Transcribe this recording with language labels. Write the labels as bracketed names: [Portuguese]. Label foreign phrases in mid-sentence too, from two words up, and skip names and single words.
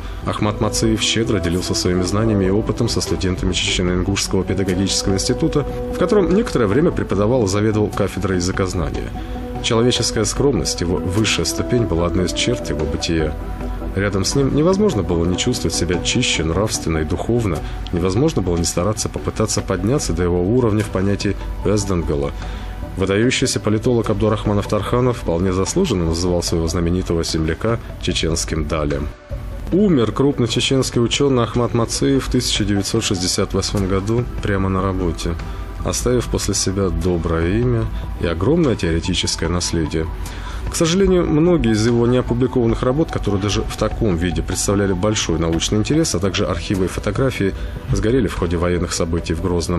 [Russian] Ахмат Мациев щедро делился своими знаниями и опытом со студентами Чечено-Ингушского педагогического института, в котором некоторое время преподавал и заведовал кафедрой языкознания. Человеческая скромность, его высшая ступень, была одной из черт его бытия. Рядом с ним невозможно было не чувствовать себя чище, нравственно и духовно, невозможно было не стараться попытаться подняться до его уровня в понятии «эздангала». Выдающийся политолог Абдурахманов Тарханов вполне заслуженно называл своего знаменитого земляка чеченским Далем. Умер крупный чеченский ученый Ахмат Мациев в 1968 году прямо на работе, оставив после себя доброе имя и огромное теоретическое наследие. К сожалению, многие из его неопубликованных работ, которые даже в таком виде представляли большой научный интерес, а также архивы и фотографии, сгорели в ходе военных событий в Грозном.